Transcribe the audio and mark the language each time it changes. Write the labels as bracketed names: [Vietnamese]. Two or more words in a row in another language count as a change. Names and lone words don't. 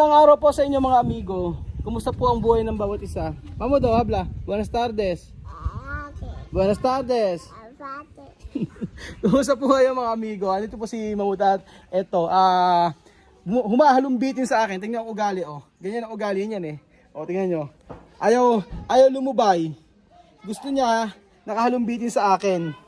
[Filipino] araw po sa inyo mga amigo. Kumusta po ang buhay ng bawat isa? [Spanish] Vamos daw, habla. Buenas tardes. Buenas tardes. [Filipino] Kumusta po kayo mga amigo? Andito po si Mamutat. Eto, humahalumbitin sa akin. Tingnan ang ugali, oh. Ganyan ang ugali niyan eh. O, tingnan nyo. Ayaw lumubay. Gusto niya, nakahalumbitin sa akin.